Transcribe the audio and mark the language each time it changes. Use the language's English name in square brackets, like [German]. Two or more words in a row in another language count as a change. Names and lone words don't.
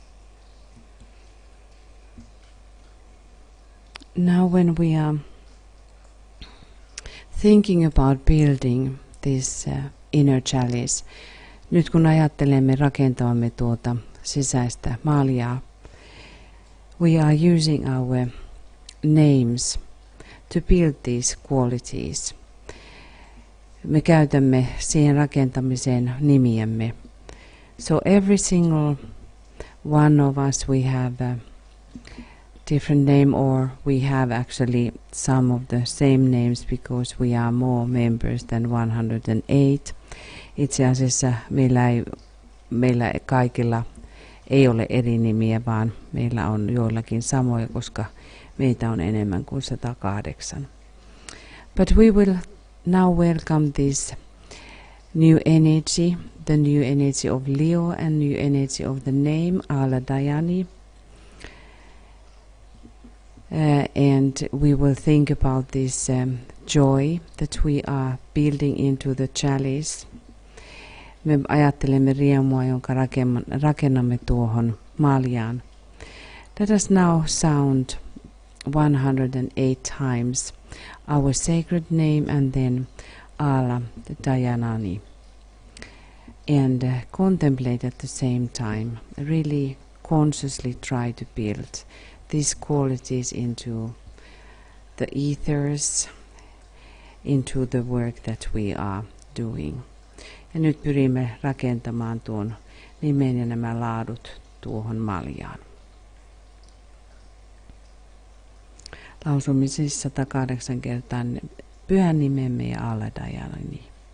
[English] Now when we are thinking about building this inner chalice, [Finnish] nyt kun ajattelemme rakentavamme tuota sisäistä maaljaa, [English] we are using our names to build these qualities. [Finnish] Me käytämme siihen rakentamiseen nimiämme. [English] So every single one of us, we have a different name, or we have actually some of the same names because we are more members than 108. [Finnish] Itse asiassa meillä kaikilla ei ole eri nimiä, vaan meillä on joillakin samoja, koska meitä on enemmän kuin 108. [English] But we will now welcome this new energy, the new energy of Leo and new energy of the name Ala Dayani. And we will think about this joy that we are building into the chalice. [Finnish] Me ajattelemme riemua, jonka rakennamme tuohon maljaan. [English] Let us now sound 108 times our sacred name and then Ala Dayanani. And contemplate at the same time. Really consciously try to build these qualities into the ethers, into the work that we are doing. [Finnish] Ja nyt pyrimme rakentamaan tuon nimen ja nämä laadut tuohon maljaan. Lausumme siis 108 kertaa pyhän nimemme ja Ala Dayanani.